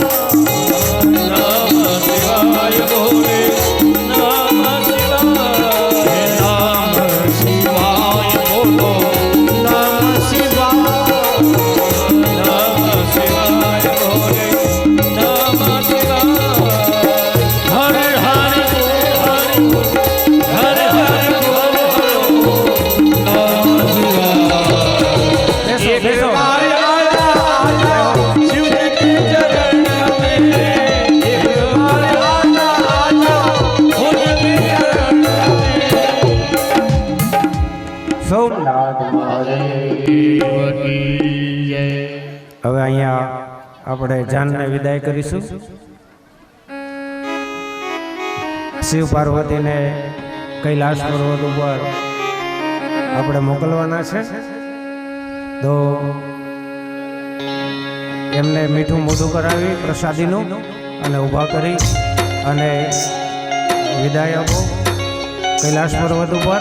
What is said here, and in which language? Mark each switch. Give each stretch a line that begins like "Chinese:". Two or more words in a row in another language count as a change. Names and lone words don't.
Hindi: नमः शिवाय बोले, नमः शिवाय, नमः शिवाय बोलो, नमः शिवाय, नमः शिवाय बोले, नमः शिवाय। हर हर बोल, हर हर बोल, नमः शिवाय। एक बार आजा आजा, शिव के चरण में एक बार आजा आजा, भोले के चरण में। સોમનાથ महादेव की जय।
Gujarati: હવે અહીંયા આપણે જાનને વિદાય કરીશું. શિવ પાર્વતીને કૈલાસ પર્વત ઉપર આપણે મોકલવાના છે, તો એમને મીઠું મોઢું કરાવી પ્રસાદીનું અને ઊભા કરી અને વિદાય આપો કૈલાસ પર્વત ઉપર.